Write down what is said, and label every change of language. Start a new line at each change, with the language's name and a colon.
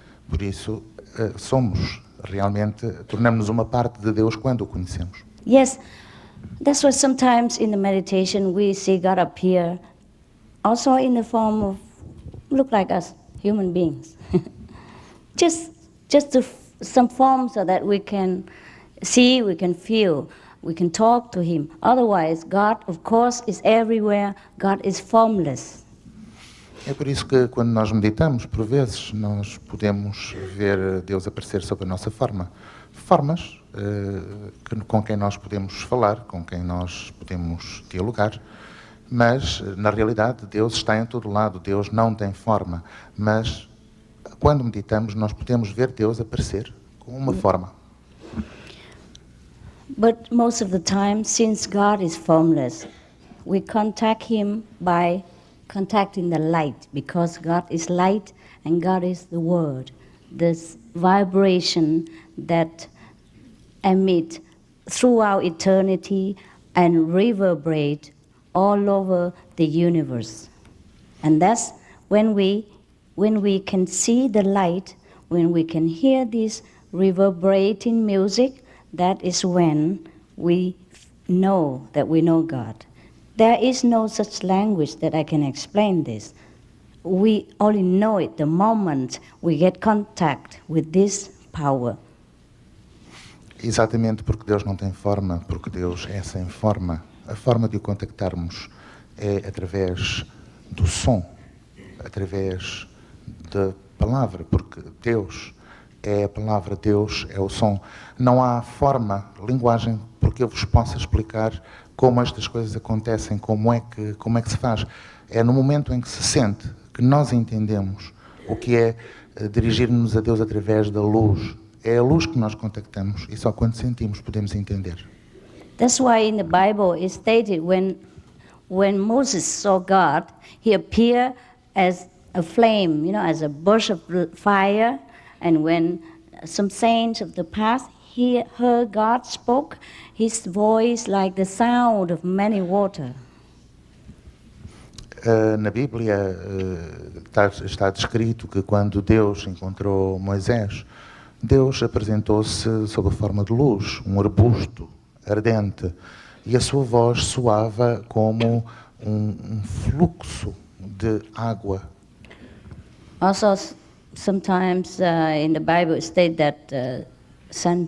Portuguese: Por isso, somos realmente, tornamos-nos uma parte de Deus quando o conhecemos.
English: Yes, that's why sometimes in the meditation we see God appear also in the form of, look like us, human beings. just some form so that we can see, we can feel, we can talk to Him. Otherwise, God, of course, is everywhere. God is formless.
Portuguese: É por isso que quando nós meditamos, por vezes, nós podemos ver Deus aparecer sob a nossa forma. Formas com quem nós podemos falar, com quem nós podemos dialogar, mas, na realidade, Deus está em todo lado. Deus não tem forma, mas quando meditamos, nós podemos ver Deus aparecer com uma forma.
English: But most of the time, since God is formless, we contact Him by contacting the light, because God is light and God is the Word. This vibration that emit throughout eternity and reverberate all over the universe. And that's when we can see the light, when we can hear this reverberating music, that is when we know that we know God. There is no such language that I can explain this. We only know it the moment we get contact with this power.
Portuguese: Exatamente porque Deus não tem forma, porque Deus é sem forma. A forma de o contactarmos é através do som, através da palavra, porque Deus é a palavra, Deus é o som. Não há forma, linguagem, porque eu vos possa explicar como estas coisas acontecem, como é que se faz. É no momento em que se sente que nós entendemos o que é dirigir-nos a Deus através da luz. É a luz que nós contactamos e só quando sentimos podemos entender.
English: That's why in the Bible it's stated when Moses saw God, he appeared as a flame, as a burst of fire, and when some saints of the past he heard God spoke, his voice like the sound of many water.
Portuguese: Na Bíblia está descrito que quando Deus encontrou Moisés, Deus apresentou-se sob a forma de luz, um arbusto ardente, e a sua voz soava como fluxo de água.
English: Also, sometimes in the Bible it states that St.